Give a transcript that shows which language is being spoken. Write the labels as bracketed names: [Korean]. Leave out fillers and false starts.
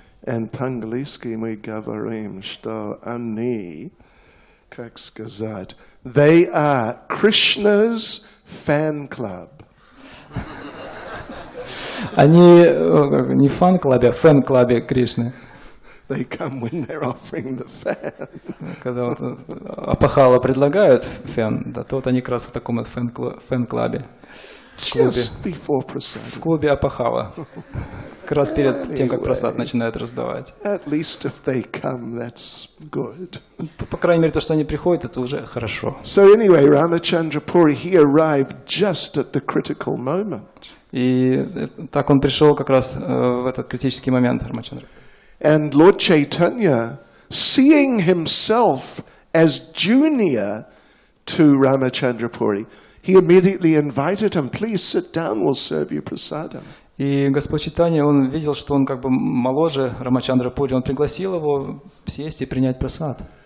[English] And Pangaliski [Russian] мы говорим, что они, как сказать, [English] they are Krishna's fan club. [Russian] Они не в фан-клабе, а в фэн-клабе Кришны. [English] They come when they're offering the fan. [Russian] Когда вот Апахала предлагают фен, да, то вот они как раз в таком вот фэн-клабе. [English] Just before prasadam. [Russian] В клубе Апахала. Как раз перед тем, как прасад начинают раздавать. [English] At least if they come, that's good. [Russian] По крайней мере, то, что они приходят, это уже хорошо. [English] So anyway, Ramachandra Puri, he arrived just at the critical moment. [Russian] И так он пришел как раз в этот критический момент, Рамачандра. [English] And Lord Chaitanya, seeing himself as junior to Ramachandra Puri, he immediately invited him, please sit down, we'll serve you prasadam. [Russian] И Господь Чайтанья, он видел, что он как бы моложе Рамачандра Пури, он пригласил его сесть и принять прасад.